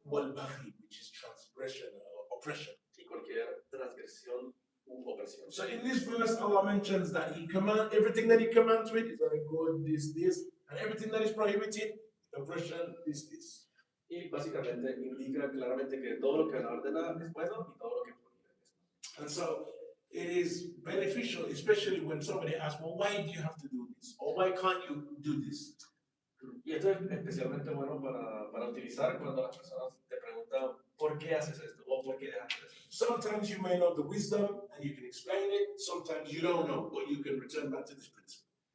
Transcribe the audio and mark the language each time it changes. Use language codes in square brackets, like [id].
[en] Wal baghi, which is transgression or oppression. [es] Y cualquier transgresión u opresión. [en] So in this verse, Allah mentions that everything that He commands with is very good, this, and everything that is prohibited, oppression, this. [es] Y básicamente indica claramente que todo lo que la ordena es bueno y todo lo que prohíbe es malo. [en] And so it is beneficial, especially when somebody asks, well, why do you have to do this? Or why can't you do this? [es] Y esto es especialmente bueno para utilizar cuando las personas te preguntan ¿por qué haces esto? O ¿por qué dejas de hacer esto? [en] Sometimes you may know the wisdom and you can explain it. Sometimes you don't know, but you can return back to this principle.